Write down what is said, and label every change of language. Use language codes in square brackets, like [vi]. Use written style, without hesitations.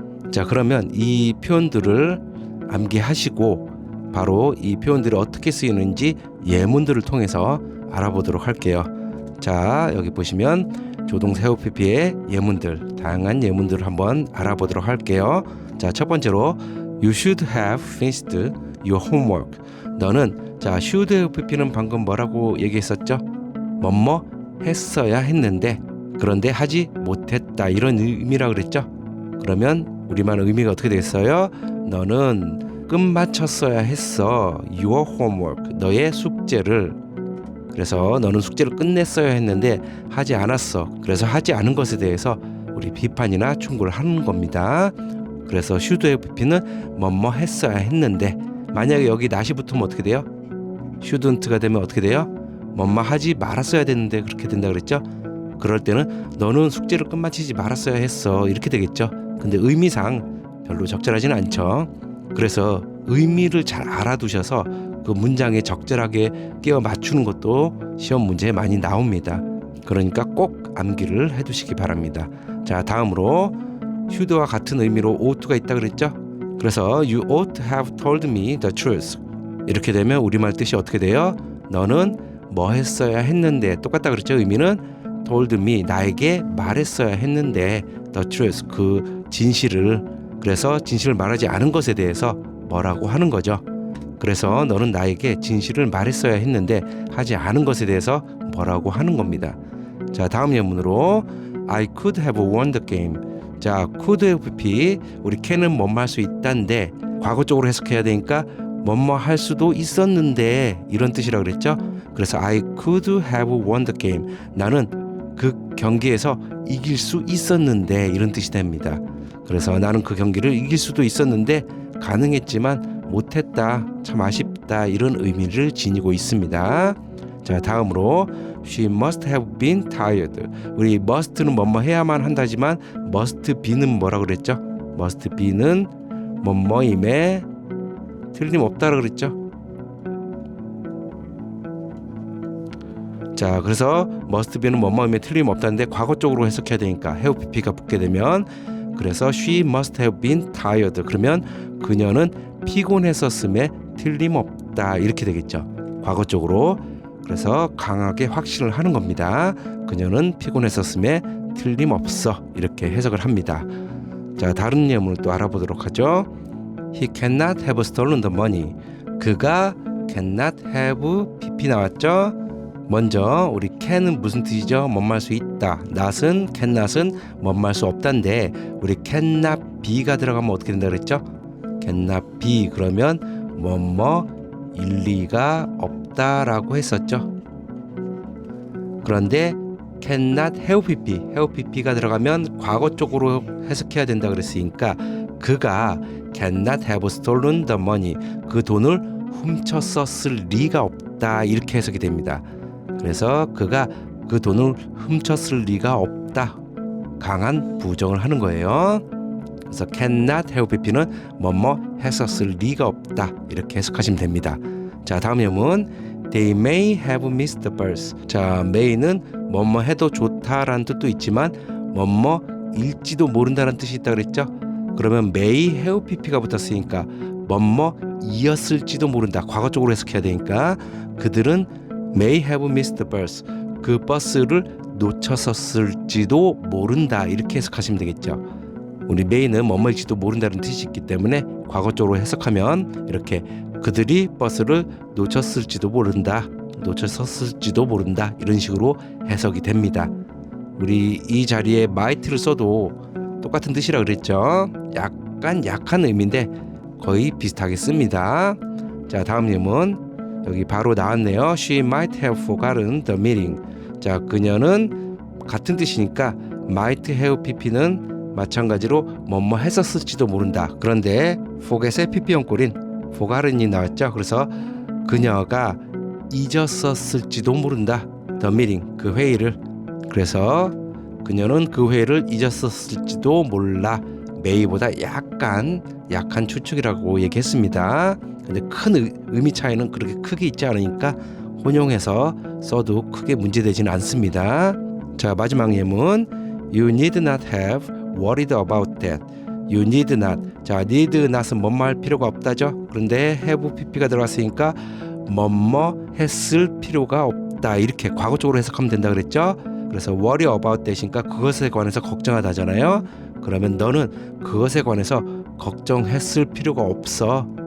[ko] 자, 그러면 이 표현들을 암기하시고 바로 이 표현들이 어떻게 쓰이는지 예문들을 통해서 알아보도록 할게요. 자, 여기 보시면 조동사 have pp의 예문들, 다양한 예문들을 한번 알아보도록 할게요. 자, 첫 번째로 [en] You should have finished your homework. [ko] 너는, 자, should have pp는 방금 뭐라고 얘기했었죠? 뭐뭐 했어야 했는데, 그런데 하지 못했다, 이런 의미라 그랬죠? 그러면 우리말 의미가 어떻게 되겠어요? 너는 끝마쳤어야 했어. [en] Your homework, [ko] 너의 숙제를. 그래서 너는 숙제를 끝냈어야 했는데 하지 않았어. 그래서 하지 않은 것에 대해서 우리 비판이나 충고를 하는 겁니다. 그래서 should have been은 뭐뭐 했어야 했는데, 만약에 여기 not이 붙으면 어떻게 돼요? shouldn't가 되면 어떻게 돼요? 뭐뭐 하지 말았어야 됐는데 그렇게 된다 그랬죠? 그럴 때는 너는 숙제를 끝마치지 말았어야 했어 이렇게 되겠죠. 근데 의미상 별로 적절하지는 않죠. 그래서 의미를 잘 알아두셔서 그 문장에 적절하게 끼워 맞추는 것도 시험 문제에 많이 나옵니다. 그러니까 꼭 암기를 해두시기 바랍니다. 자, 다음으로 should와 같은 의미로 ouught가 있다 그랬죠? 그래서 [en] you ought to have told me the truth. [ko] 이렇게 되면 우리말 뜻이 어떻게 돼요? 너는 뭐 했어야 했는데, 똑같다 그랬죠? 의미는 told me, 나에게 말했어야 했는데, [en] the truth, [ko] 그 진실을, 그래서 진실을 말하지 않은 것에 대해서 뭐라고 하는 거죠. 그래서 너는 나에게 진실을 말했어야 했는데 하지 않은 것에 대해서 뭐라고 하는 겁니다. 자, 다음 예문으로 [en] I could have won the game. [ko] 자, could have be, 우리 can은 뭐뭐 할 수 있다인데 과거 쪽으로 해석해야 되니까 뭐뭐 할 수도 있었는데 이런 뜻이라고 그랬죠. [en] 그래서 I could have won the game. [ko] 나는 그 경기에서 이길 수 있었는데 이런 뜻이 됩니다. 그래서 나는 그 경기를 이길 수도 있었는데 가능했지만 못했다, 참 아쉽다, 이런 의미를 지니고 있습니다. 자, 다음으로 [en] She must have been tired. [ko] 우리 must는 뭐뭐 해야만 한다지만 must be는 뭐라고 그랬죠? must be는 뭐뭐임에 틀림없다라고 그랬죠? 자, 그래서 must be는 뭐뭐임에 틀림없다는데 과거 쪽으로 해석해야 되니까 have pp가 붙게 되면, 그래서 [en] she must have been tired. [ko] 그러면 그녀는 피곤했었음에 틀림없다 이렇게 되겠죠. 과거 쪽으로. 그래서 강하게 확신을 하는 겁니다. 그녀는 피곤했었음에 틀림없어 이렇게 해석을 합니다. 자, 다른 예문을 또 알아보도록 하죠. [en] He cannot have stolen the money. [ko] 그가 [en] cannot have pp [ko] 나왔죠. 먼저 우리 can은 무슨 뜻이죠? 뭐뭐 할 수 있다. not은 cannot은 뭐뭐 할 수 없다인데 우리 cannot be가 들어가면 어떻게 된다 그랬죠? cannot be 그러면 뭐뭐 일리가 없다라고 했었죠. 그런데 cannot have pp가 들어가면 과거 쪽으로 해석해야 된다 그랬으니까 그가 [en] cannot have stolen the money, [ko] 그 돈을 훔쳤었을 리가 없다 이렇게 해석이 됩니다. 그래서 그가 그 돈을 훔쳤을 리가 없다, 강한 부정을 하는 거예요. 그래서 cannot have pp는 뭐뭐 했었을 리가 없다 이렇게 해석하시면 됩니다. 자, 다음 예문 [en] They may have missed the bus. [ko] 자, may는 뭐뭐 해도 좋다라는 뜻도 있지만 뭐뭐 일지도 모른다는 뜻이 있다 그랬죠. 그러면 may have pp가 붙었으니까 뭐뭐 이었을지도 모른다, 과거 쪽으로 해석해야 되니까 그들은 [en] may have missed the bus, [ko] 그 버스를 놓쳤었을지도 모른다 이렇게 해석하시면 되겠죠. 우리 may는 뭐뭐일지도 모른다는 뜻이 있기 때문에 과거 쪽으로 해석하면 이렇게 그들이 버스를 놓쳤을지도 모른다, 놓쳤었을지도 모른다 이런 식으로 해석이 됩니다. 우리 이 자리에 might를 써도 똑같은 뜻이라 그랬죠. 약간 약한 의미인데 거의 비슷하게 씁니다. 자, 다음 예문 여기 바로 나왔네요. [en] She might have forgotten the meeting. [ko] 자, 그녀는 같은 뜻이니까 might have pp는 마찬가지로 뭐뭐 했었을지도 모른다. 그런데 forget의 pp 연꼴인 forgotten이 나왔죠. 그래서 그녀가 잊었었을지도 모른다, [en] the meeting, [ko] 그 회의를. 그래서 그녀는 그 회의를 잊었었을지도 몰라, may보다 약간 약한 추측이라고 얘기했습니다. 근데 큰 의미 차이는 그렇게 크게 있지 않으니까 혼용해서 써도 크게 문제되지는 않습니다. 자, 마지막 예문 [en] You need not have worried about that. You need not. [ko] 자, need not은 뭐뭐 할 필요가 없다죠. 그런데 have pp가 들어갔으니까 뭐뭐 했을 필요가 없다 이렇게 과거 쪽으로 해석하면 된다 그랬죠. 그래서 [en] worry about that [ko] 이니까 그것에 관해서 걱정하다잖아요. 그러면 너는 그것에 관해서 걱정했을 필요가 없어.